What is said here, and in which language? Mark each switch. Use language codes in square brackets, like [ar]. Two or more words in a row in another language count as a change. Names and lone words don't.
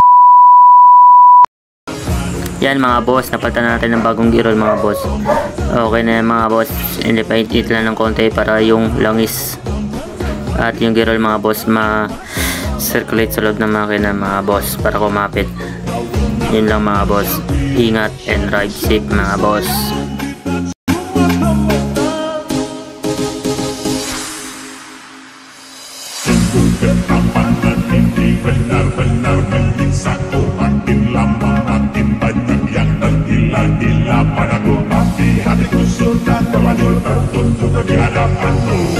[tl] Yan mga boss, napalitan na natin ng bagong [en] gear oil [tl] mga boss. Okay na yan mga boss, i-paint lang ng konti para yung langis at yung [en] gear oil [tl] mga boss ma-circulate sa loob ng makina mga boss, para kumapit. Yun lang mga boss, ingat [en] and ride safe [tl] mga boss. [id] Benar-benar menyiksa ku, makin lama makin banyak yang tergila-gila padaku, tapi hatiku sudah terlanjur tertutup di hadapanmu.